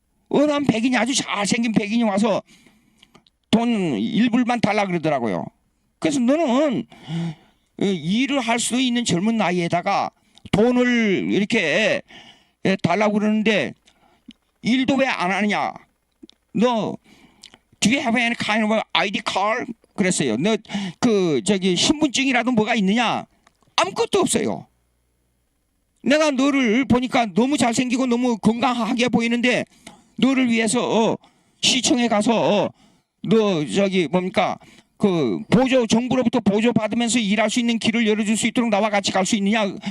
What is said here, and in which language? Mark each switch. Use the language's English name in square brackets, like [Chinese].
[Korean] 어느 한 백인이 아주 잘생긴 백인이 와서 돈 1불만 달라 그러더라고요. 그래서 너는 일을 할 수 있는 젊은 나이에다가 돈을 이렇게 달라고 그러는데 일도 왜 안 하느냐? 너 [English] Do you have any kind of ID card? [Korean] 그랬어요. 너 저기 신분증이라도 뭐가 있느냐? 아무것도 없어요. 내가 너를 보니까 너무 잘생기고 너무 건강하게 보이는데 너를 위해서 시청에 가서 너 저기 뭡니까 그 보조 정부로부터 보조 받으면서 일할 수 있는 길을 열어줄 수 있도록 나와 같이 갈 수 있느냐?